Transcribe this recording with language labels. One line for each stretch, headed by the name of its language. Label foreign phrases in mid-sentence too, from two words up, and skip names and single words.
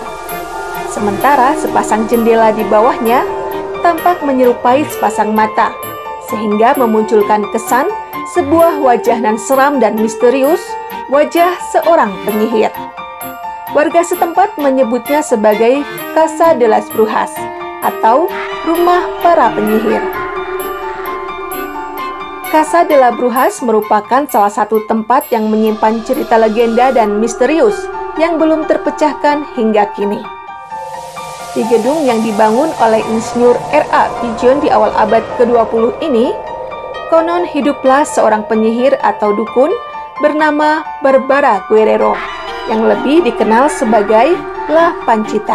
Indonesian: Sementara sepasang jendela di bawahnya tampak menyerupai sepasang mata, sehingga memunculkan kesan sebuah wajah nan seram dan misterius, wajah seorang penyihir. Warga setempat menyebutnya sebagai Casa de las Brujas atau rumah para penyihir. Casa de las Brujas merupakan salah satu tempat yang menyimpan cerita legenda dan misterius yang belum terpecahkan hingga kini. Di gedung yang dibangun oleh Insinyur R.A. Pigeon di awal abad ke-20 ini, konon hiduplah seorang penyihir atau dukun bernama Barbara Guerrero, yang lebih dikenal sebagai La Panchita.